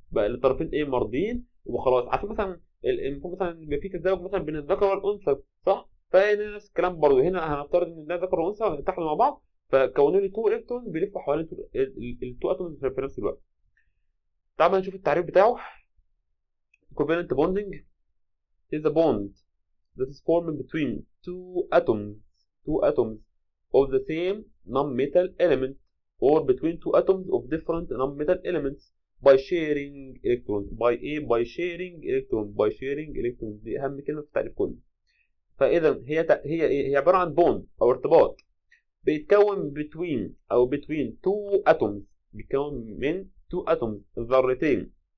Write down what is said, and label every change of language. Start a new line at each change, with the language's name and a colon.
Arabic: بقى الطرفين ايه؟ مرضيين وخلاص. عارفين مثلا المفروض مثلا يبقى في تزاوج مثلا بين الذكر والانثى، صح؟ فهنا نفس الكلام برضه، هنا هنفترض ان ده ذكر وانثى اتحدوا مع بعض، فكونوا لي تو الكترونز بيلفوا حوالين التو اتومز في نفس الوقت. تعال نشوف التعريف بتاعه.
English: covalent bonding is a bond that is formed between two atoms of the same non-metal element or between two atoms of different non-metal elements by sharing electrons. by sharing electrons.
Arabic: دي اهم كلمه في التعريف كله. فاذا هي عباره عن بوند او ارتباط بيتكون
English: between two atoms،
Arabic: بيتكون من
English: two atoms
Arabic: ذرتين.